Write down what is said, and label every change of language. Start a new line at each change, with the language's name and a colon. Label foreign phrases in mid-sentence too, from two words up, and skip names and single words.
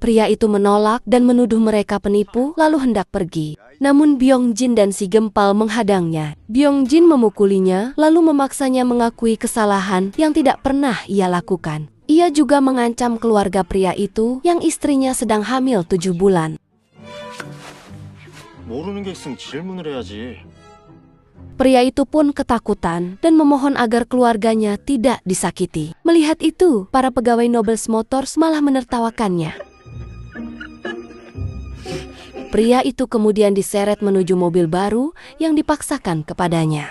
Indonesian: Pria itu menolak dan menuduh mereka penipu lalu hendak pergi. Namun Byung-jin dan si Gempal menghadangnya. Byung-jin memukulinya lalu memaksanya mengakui kesalahan yang tidak pernah ia lakukan. Ia juga mengancam keluarga pria itu yang istrinya sedang hamil 7 bulan.
Korean: 모르는 게 있으면 질문을 해야지.
Indonesian: Pria itu pun ketakutan dan memohon agar keluarganya tidak disakiti. Melihat itu, para pegawai Nobles Motors malah menertawakannya. Pria itu kemudian diseret menuju mobil baru yang dipaksakan kepadanya.